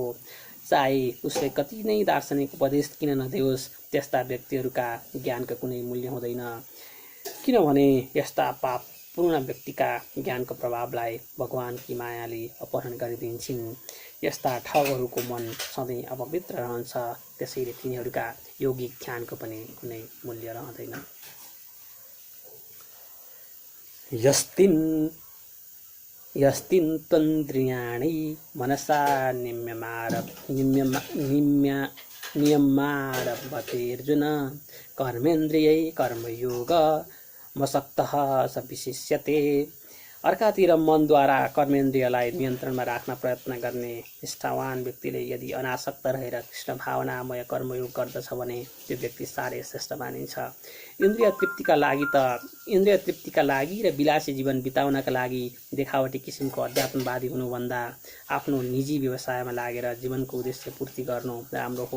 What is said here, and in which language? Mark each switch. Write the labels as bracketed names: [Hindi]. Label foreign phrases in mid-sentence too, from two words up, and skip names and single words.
[Nepali] चाहे उसले कति नै दार्शनिक उपदेश किन नदियोस्, त्यस्ता व्यक्तिहरूका ज्ञानको कुनै मूल्य हुँदैन, किनभने यस्ता पापपूर्ण व्यक्तिका ज्ञानको प्रभावलाई भगवानकी मायाले अपहरण गरिदिन्छन्। यस्ता ठगहरूको मन सधैँ अपवित्र रहन्छ, त्यसैले तिनीहरूका यौगिक ध्यानको पनि कुनै मूल्य रहँदैन। [Sanskrit] यस्तिन्द्रियाणि मनसा नियम्यारभतेऽर्जुन कर्मेन्द्रियै कर्मयोग मसक्तः स विशिष्यते। [Nepali] अर्कातिर मनद्वारा कर्मेन्द्रियलाई नियन्त्रणमा राख्न प्रयत्न गर्ने निष्ठावान व्यक्तिले यदि अनासक्त रहेर कृष्ण भावनामय कर्मयोग गर्दछ भने त्यो व्यक्ति साह्रै श्रेष्ठ मानिन्छ। इन्द्रिय तृप्तिका लागि र विलासी जीवन बिताउनका लागि देखावटी किसिमको अध्यात्मवादी हुनुभन्दा आफ्नो निजी व्यवसायमा लागेर जीवनको उद्देश्य पूर्ति गर्नु राम्रो हो।